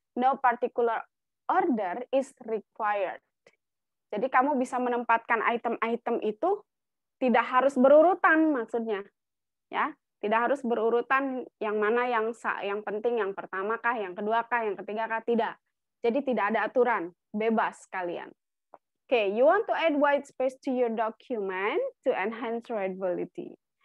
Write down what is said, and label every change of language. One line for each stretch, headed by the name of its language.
English: No particular order is required.
Indonesian: Jadi kamu bisa menempatkan item-item itu tidak harus berurutan maksudnya, ya. Tidak harus berurutan yang mana yang penting, yang pertama kah, yang kedua kah, yang ketiga kah, tidak. Jadi tidak ada aturan, bebas kalian.
English: Okay, you want to add white space to your document to enhance readability.